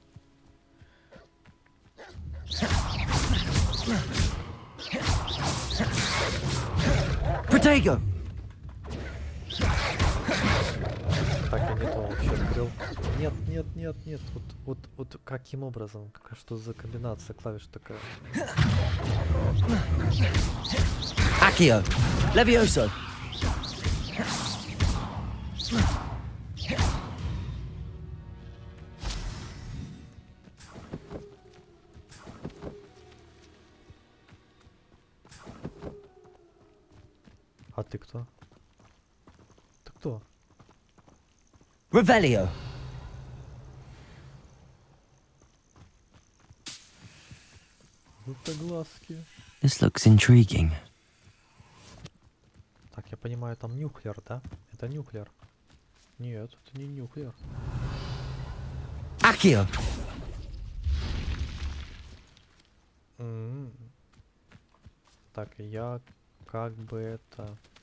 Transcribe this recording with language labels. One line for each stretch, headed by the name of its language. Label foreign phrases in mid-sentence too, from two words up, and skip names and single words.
Russian: Protego. Так, я не то вообще открыл. Нет, нет, нет, нет. Вот каким образом? Что за комбинация клавиш такая? Accio. Levioso. А ты кто? Ты кто? Revelio. Желтоглазки.
English: This looks intriguing.
Russian: Так, я понимаю, там нюхлер, да? Это нюхлер. Нет, это не нюхлер. Accio. Так, я как бы это...